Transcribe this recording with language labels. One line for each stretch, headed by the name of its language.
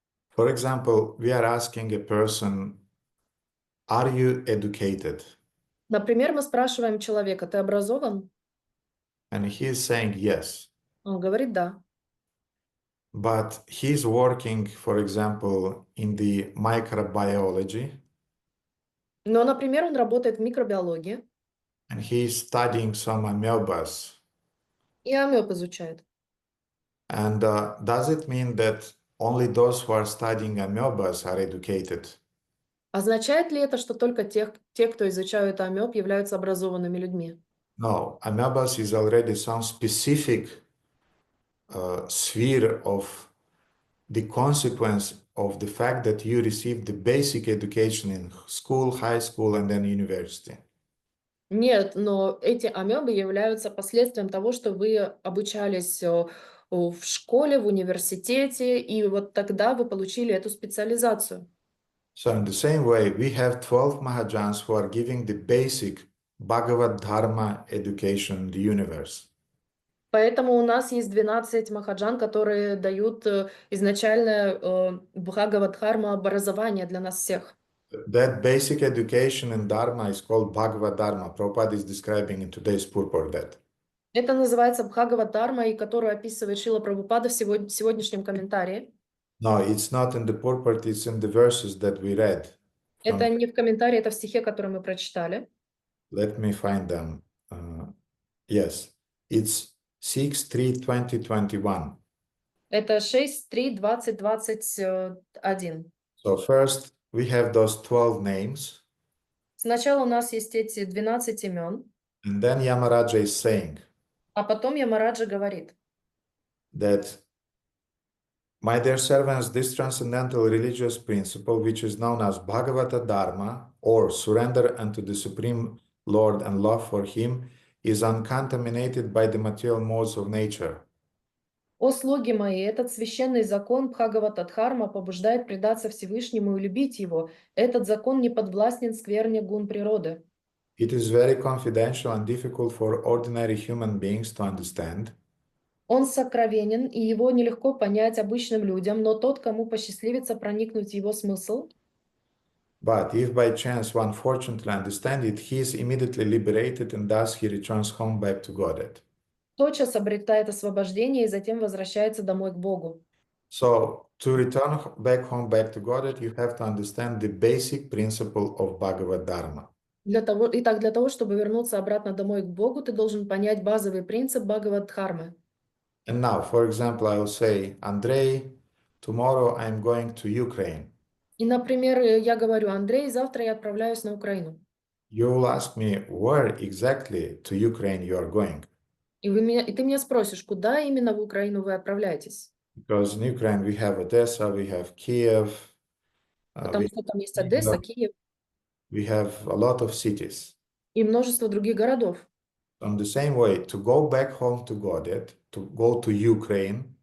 English: For example, we are asking a person, are you educated?
Russian: Например, мы спрашиваем человека, ты образован?
English: And he is saying yes.
Russian: Он говорит да.
English: But he's working, for example, in the microbiology.
Russian: Но, например, он работает в микробиологии.
English: And he's studying some amoebas.
Russian: И амеб изучают.
English: And does it mean that only those who are studying amebas are educated?
Russian: Означает ли это, что только те, кто изучают амеб, являются образованными людьми?
English: No, amebas is already some specific sphere of the consequence of the fact that you received the basic education in school, high school, and then university.
Russian: Нет, но эти амебы являются последствием того, что вы обучались в школе, в университете, и вот тогда вы получили эту специализацию.
English: So in the same way, we have 12 Mahajans who are giving the бasic Bhagavad Dharma education in the universe.
Russian: Поэтому у нас есть 12 махаджан, которые дают изначальное Бхагавадхарма образование для нас всех.
English: That basic education in Dharma is called Bhagavad Dharma. Prabhupada is describing in today's purport that.
Russian: Это называется Бхагавадхарма, и которую описывает Шрила Прабхупада в сегодняшнем комментарии.
English: No, it's not in the purport, it's in the verses that we read.
Russian: Это не в комментарии, это в стихе, который мы прочитали.
English: Let me find them. Yes, it's 6:3:20:21.
Russian: Это 6, 3, 20, 21.
English: So first we have those 12 names,
Russian: Сначала у нас есть эти 12 имен,
English: and then Yamaraja is saying
Russian: а потом Ямараджа говорит,
English: that, my dear servants, this transcendental religious principle, which is known as Bhagavata Dharma, or surrender unto the Supreme Lord and love for Him, is uncontaminated by the material modes of nature.
Russian: «О слуги мои, этот священный закон Бхагаватадхарма побуждает предаться Всевышнему и любить его. Этот закон не подвластен скверне гун природы».
English: It is very confidential and difficult for ordinary human beings to understand.
Russian: Он сокровенен, и его нелегко понять обычным людям, но тот, кому посчастливится проникнуть в его смысл,
English: But if by chance one fortunately understands it, he is immediately liberated and thus he returns home back to Godhead.
Russian: тотчас обретает освобождение и затем возвращается домой к Богу.
English: So to return back home back to Godhead, you have to understand the basic principle of Bhagavad Dharma.
Russian: Для того, чтобы вернуться обратно домой к Богу, ты должен понять базовый принцип Бхагавадхармы.
English: And now, for example, I will say, Andrei, tomorrow I'm going to Ukraine.
Russian: И, например, я говорю, Андрей, завтра я отправляюсь на Украину.
English: You will ask me where exactly to Ukraine you are going.
Russian: И ты меня спросишь, куда именно в Украину вы отправляетесь?
English: Because in Ukraine we have Odessa, we have Kiev,
Russian: Потому что там есть Одесса, Киев
English: we have a lot of cities.
Russian: и множество других городов.
English: In the same way, to go back home to Godhead, to go to Ukraine,